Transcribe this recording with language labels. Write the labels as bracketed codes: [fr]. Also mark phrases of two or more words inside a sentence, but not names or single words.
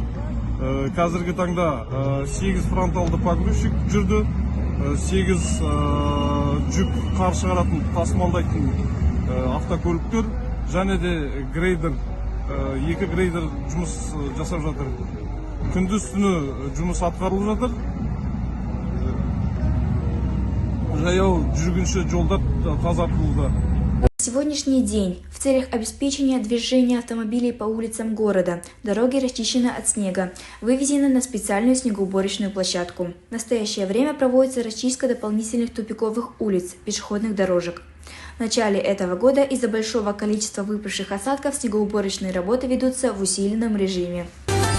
[kk] Қазіргі таңда 8 фронталды погрузчик жүрді, 8 жүк қар шығаратын тасымалдайтын автокөліктер және де грейдер, 2 грейдер жұмыс жасап жатыр. Күндіз түні жұмыс атқарылып жатыр. Жаяу жүргінші жолдар тазартылуда. [ru] Сегодняшний день в целях обеспечения движения автомобилей по улицам города дороги расчищены от снега, вывезены на специальную снегоуборочную площадку. В настоящее время проводится расчистка дополнительных тупиковых улиц, пешеходных дорожек. В начале этого года из-за большого количества выпавших осадков снегоуборочные работы ведутся в усиленном режиме.